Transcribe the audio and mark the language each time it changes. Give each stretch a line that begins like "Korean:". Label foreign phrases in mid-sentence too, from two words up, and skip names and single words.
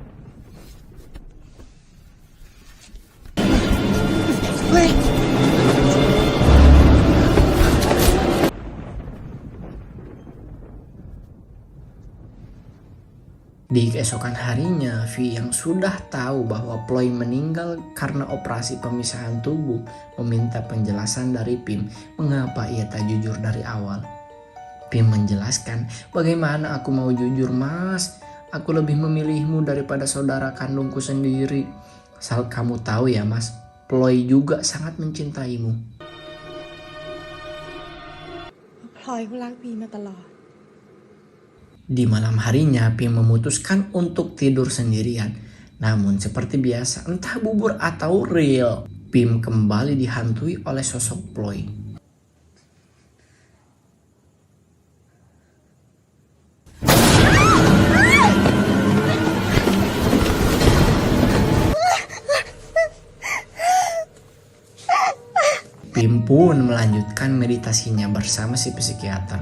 Indonesian: Di keesokan harinya, V yang sudah tahu bahwa Ploy meninggal karena operasi pemisahan tubuh meminta penjelasan dari Pim mengapa ia tak jujur dari awal. Pim menjelaskan, bagaimana aku mau jujur mas, aku lebih memilihmu daripada saudara kandungku sendiri. Asal kamu tahu ya mas, Ploy juga sangat mencintaimu.
Thai: พลอยเขารักพีมาตลอด
Indonesian: Di malam harinya, Pim memutuskan untuk tidur sendirian. Namun seperti biasa, entah bubur atau real, Pim kembali dihantui oleh sosok Ploy. Pim pun melanjutkan meditasinya bersama si psikiater.